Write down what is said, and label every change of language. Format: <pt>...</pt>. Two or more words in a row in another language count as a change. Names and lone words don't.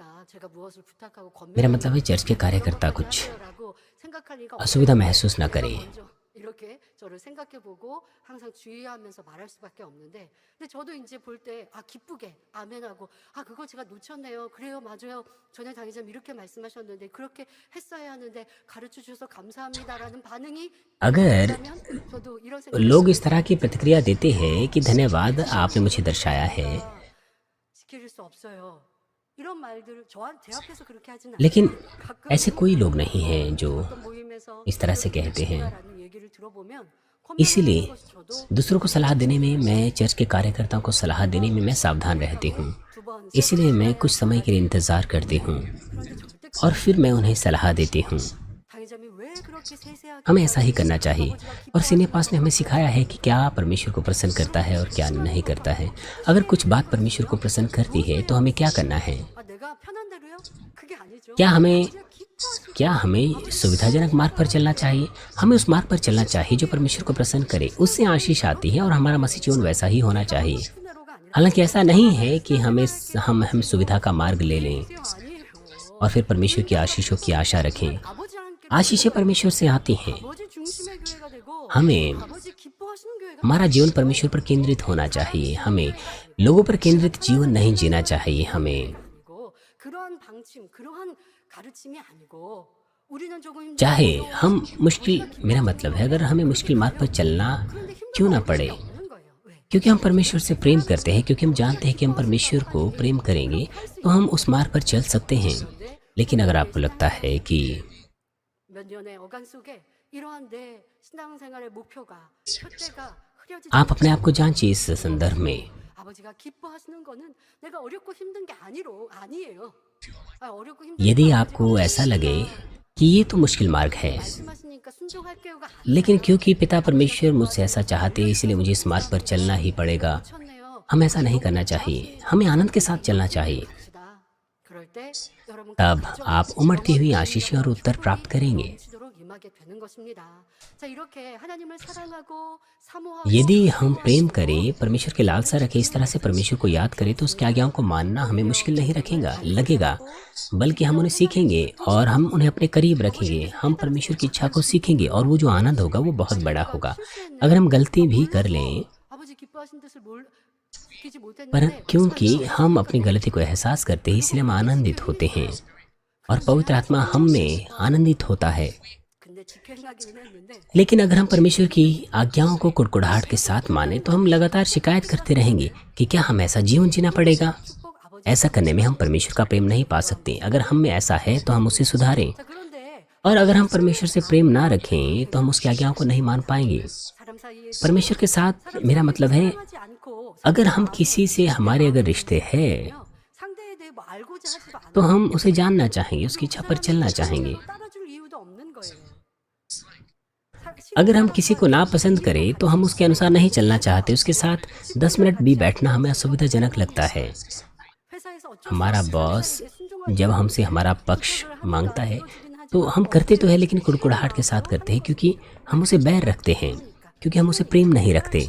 <ko>제가 무엇을 부탁하고</ko> <hi>मेरा मतलब है चर्च के कार्यकर्ता कुछ</hi> <ko>라고 생각할 리가</ko> <hi>असुविधा महसूस ना करें।</hi> <ko>먼저 이렇게 저를 생각해보고 항상 주의하면서 말할 수밖에 없는데, 근데 저도 이제 볼 때 아 기쁘게 아멘하고 아 그거 제가 놓쳤네요. 그래요, 맞아요. 전에 당회자님 이렇게 말씀하셨는데 그렇게 했어야 하는데 가르쳐 주셔서 감사합니다라는 반응이</ko> <hi>अगर</hi> <ko>있다면 저도 이런 생각</ko> <hi>लोग इस तरह की प्रतिक्रिया देते हैं कि धन्यवाद आपने मुझे दर्शाया है,</hi> <ko>지킬 수 없어요. 이런 말들을 제 앞에서 그렇게 하진 않아요.</ko> <hi>लेकिन</hi> <ko>가끔</ko> <hi>ऐसे कोई लोग नहीं हैं जो</hi> <ko>어떤 모임에서</ko> <hi>इस तरह से कहते हैं।</hi> <ko>라는 얘기를 들어보면</ko> <hi>इसीलिए</hi> <ko>것이 저도</ko> <hi>दूसरों को सलाह देने में, मैं चर्च के कार्यकर्ताओं को सलाह देने में मैं सावधान रहती हूँ।</hi> <ko>두 번</ko> <hi>इसीलिए मैं कुछ समय के लिए इंतज़ार करती हूँ</hi> <ko>그런데 절대</ko> <hi>और फिर मैं उन्हें सलाह देती हूँ।</hi> <ko>당회자님이 왜 그렇게 세세하게</ko> <hi>हमें ऐसा ही करना चाहिए, और</hi> <en>senior pas</en> <hi>ने हमें सिखाया है कि क्या परमेश्वर को प्रसन्न करता है और क्या नहीं करता है। अगर कुछ बात परमेश्वर को प्रसन्न करती है तो हमें क्या करना है?</hi> <ko>아 내가 편한 대로요? 그게 아니죠.</ko> <hi>क्या हमें</hi> <ko>아버지가 기뻐하시고</ko> <hi>क्या हमें सुविधाजनक मार्ग पर चलना चाहिए? हमें उस मार्ग पर चलना चाहिए जो परमेश्वर को प्रसन्न करे। उससे आशीष आती है और हमारा मसीह जीवन वैसा ही होना चाहिए।</hi> <ko>싶은 대로가 아니라</ko> <hi>हालांकि ऐसा नहीं है कि हम सुविधा का मार्ग ले लें</hi> <ko>아니에요.</ko> <hi>और फिर परमेश्वर की आशीषों की आशा रखें।</hi> <ko>아버지 함께</ko> <hi>आशीषें परमेश्वर से आती हैं।</hi> <ko>아버지 중심의 교회가 되고</ko> <hi>हमें</hi> <ko>아버지 기뻐하시는 교회가</ko> <hi>हमारा जीवन परमेश्वर पर केंद्रित होना चाहिए। हमें लोगों पर केंद्रित जीवन नहीं जीना चाहिए। हमें</hi> <ko>아니고 그러한 방침, 그러한 가르침이 아니고 우리는 조금 힘들고</ko> <hi>चाहे हम मुश्किल, मेरा मतलब है अगर हमें मुश्किल मार्ग पर चलना</hi> <ko>그런데</ko> <hi>क्यों ना</hi> <ko>힘들어</ko> <hi>पड़े,</hi> <ko>없는 거예요. 왜?</ko> <hi>क्योंकि हम परमेश्वर से प्रेम करते हैं, क्योंकि हम जानते हैं कि हम परमेश्वर को प्रेम करेंगे तो हम उस मार्ग पर चल सकते हैं। लेकिन अगर आपको लगता है कि</hi> <ko>몇 년의 어간 속에 이러한 내 신앙생활의 목표가 푯대가 흐려지지</ko> <hi>आप अपने आप को जांचिए इस संदर्भ में।</hi> <ko>아버지가 기뻐하시는 거는 내가 어렵고 힘든 게 아니에요. 아, 어렵고 힘든</ko> <hi>यदि</hi> <ko>게</ko> <hi>आपको ऐसा लगे कि ये तो मुश्किल मार्ग है,</hi> <ko>말씀하시니까 순종할게요가</ko> <hi>लेकिन क्योंकि पिता परमेश्वर मुझसे ऐसा चाहते हैं इसलिए मुझे इस मार्ग पर चलना ही पड़ेगा,</hi> <ko>쳤네요.</ko> <hi>हम ऐसा नहीं करना चाहिए। हमें आनंद के साथ चलना चाहिए।</hi> <ko>시다. 그럴 때 여러분</ko> <hi>तब आप उमड़ती हुई आशीषें और उत्तर प्राप्त करेंगे।</hi> <ko>넘치도록 임하게 되는 것입니다. 자, 이렇게 하나님을 사랑하고 사모하고</ko> <hi>यदि हम प्रेम करें, परमेश्वर की लालसा रखें, इस तरह से परमेश्वर को याद करें, तो उसकी आज्ञाओं को मानना हमें मुश्किल नहीं लगेगा, बल्कि हम उन्हें सीखेंगे और हम उन्हें अपने करीब रखेंगे। हम परमेश्वर की इच्छा को सीखेंगे और वो जो आनंद होगा वो बहुत बड़ा होगा। अगर हम गलती भी कर लें,</hi> <ko>아버지 기뻐하신 뜻을 느끼지</ko> <hi>पर</hi> <ko>못했는데</ko> <hi>क्योंकि हम अपनी गलती को एहसास करते हैं इसलिए हम आनंदित होते हैं और पवित्र आत्मा हम में आनंदित होता है।</hi> <ko>근데 지켜 행하기는 했는데</ko> <hi>लेकिन अगर हम परमेश्वर की आज्ञाओं को कुड़कुड़ाहट के साथ माने तो हम लगातार शिकायत करते रहेंगे कि क्या हम ऐसा जीवन जीना पड़ेगा।</hi> <ko>꼭 아버지</ko> <hi>ऐसा करने में हम परमेश्वर का प्रेम नहीं पा सकते। अगर हम में ऐसा है तो हम उसे सुधारें,</hi> <ko>자, 그런데</ko> <hi>और अगर हम परमेश्वर से प्रेम ना रखें तो हम उसकी आज्ञाओं को नहीं मान पाएंगे।</hi> <ko>사람 사이에</ko> <hi>परमेश्वर के साथ मेरा मतलब है</hi> <ko>하지 않고</ko> <hi>अगर हम किसी से हमारे अगर रिश्ते हैं</hi> <ko>상대에 대해 뭐 알고자 하지도 않아요.</ko> <hi>तो हम उसे जानना चाहेंगे, उसकी इच्छा पर चलना चाहेंगे।</hi> <ko>따라줄 이유도 없는 거예요.</ko> <hi>अगर हम किसी को नापसंद करें तो हम उसके अनुसार नहीं चलना चाहते, उसके साथ 10 मिनट भी बैठना हमें असुविधाजनक लगता है। हमारा बॉस जब हमसे हमारा पक्ष मांगता है तो हम करते तो है, लेकिन कुड़कुड़ाहट के साथ करते हैं, क्योंकि हम उसे बैर रखते हैं, क्योंकि हम उसे प्रेम नहीं रखते।</hi>